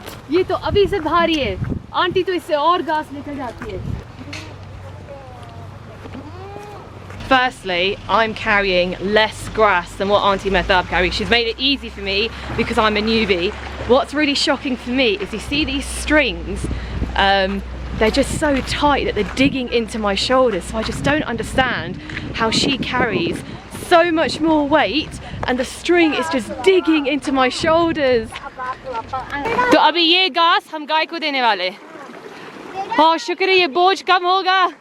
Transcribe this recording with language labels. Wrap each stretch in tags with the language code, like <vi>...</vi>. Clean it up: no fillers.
<hi>ये तो अभी से भारी है, आंटी तो इससे और घास लेकर जाती है।</hi> <en>Firstly, I'm carrying less grass than what Auntie Mehtab carries. She's made it easy for me because I'm a newbie. What's really shocking for me is you see these strings, they're just so tight that they're digging into my shoulders. So I just don't understand how she carries so much more weight and the string is just digging into my shoulders.</en> <hi>तो अभी ये घास हम गाय को देने वाले। हाँ शुक्रिया, ये बोझ कम होगा।</hi>